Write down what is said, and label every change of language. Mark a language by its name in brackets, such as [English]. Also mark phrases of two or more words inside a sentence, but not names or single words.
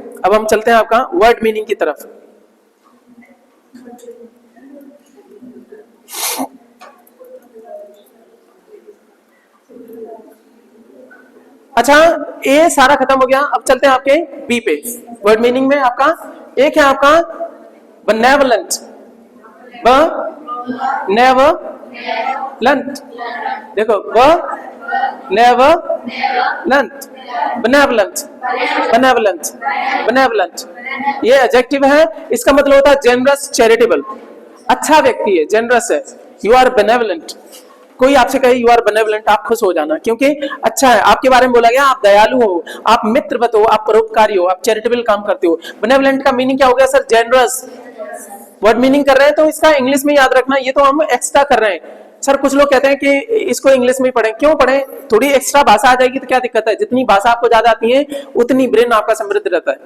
[Hindi] अब हम चलते हैं आपका [English] word meaning [Hindi] की तरफ। अच्छा, ए सारा खत्म हो गया, अब चलते हैं आपके बी पे। [English] word meaning [Hindi] में आपका एक है आपका [English] benevolent, benevolent, [Hindi] देखो [English] benevolent, benevolent, benevolent, benevolent, [Hindi] ये एडजेक्टिव है, इसका मतलब होता है [English] generous, charitable, [Hindi] अच्छा व्यक्ति है, जेनरस है, [English] you are benevolent। [Hindi] कोई आपसे कहे [English] you are benevolent, [Hindi] आप खुश हो जाना, क्योंकि अच्छा है, आपके बारे में बोला गया आप दयालु हो, आप मित्रवत हो, आप परोपकारी हो, आप चैरिटेबल काम करते हो। बेनेवलेंट का मीनिंग क्या हो गया सर, जेनरस। वर्ड मीनिंग कर रहे हैं तो इसका इंग्लिश में याद रखना, ये तो हम एक्स्ट्रा कर रहे हैं। सर कुछ लोग कहते हैं कि इसको इंग्लिश में पढ़ें, क्यों पढ़ें, थोड़ी एक्स्ट्रा भाषा आ जाएगी तो क्या दिक्कत है, जितनी भाषा आपको ज्यादा आती है उतनी ब्रेन आपका समृद्ध रहता है।